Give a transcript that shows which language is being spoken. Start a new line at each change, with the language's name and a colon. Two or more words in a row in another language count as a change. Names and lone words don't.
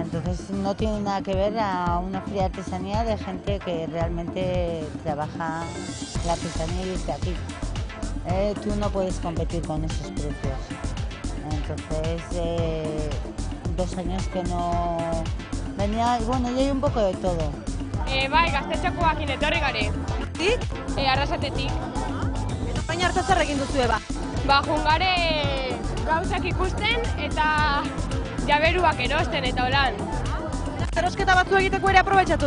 Spanish: Entonces no tiene nada que ver a una feria de artesanía de gente que realmente trabaja la artesanía y está aquí. Tú no puedes competir con esos precios. Entonces, 2 años que no venía, y bueno, yo hay un poco de todo.
Basque: Bai, gaztetxokoakin etorri gare. Tik? Arrasatetik. Baina hartu zer egin duzue ba? Ba, jungare gauzak ikusten eta jaberuak erosten eta holan. Erosketa batzu egiteko ere aprobetxatu.